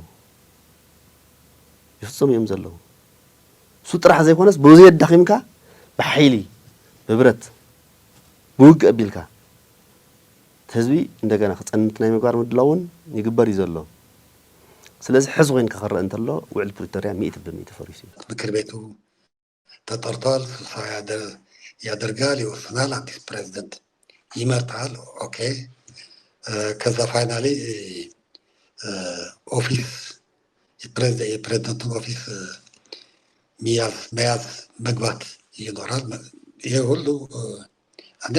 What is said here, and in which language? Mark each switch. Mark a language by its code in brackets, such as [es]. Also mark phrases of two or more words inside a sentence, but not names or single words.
[ti] ዘለዉ እሱ ጥራሕ ዘይኮነስ ብዙ የዳኺምካ ብሓይሊ ብብረት ብውግእ ኣቢልካ ህዝቢ እንደገና ክጸንት ናይ ምግባር ምድላውን ይግበር እዩ ዘሎ። ስለዚ ሕዚ ኮይንካ ክረአ እንተሎ ውዕል ፕሪቶሪያ 100% ፈሪሱ [am] ምክር ቤቱ ተጠርቷል፣ ስብሰባ ያደርጋል፣ ይወስናል፣ አዲስ ፕሬዝደንት ይመርጣል። ኦኬ ከዛ ፋይናሊ ኦፊስ የፕሬዝደንቱን ኦፊስ መያዝ መግባት ይኖራል። ይሄ ሁሉ አንዴ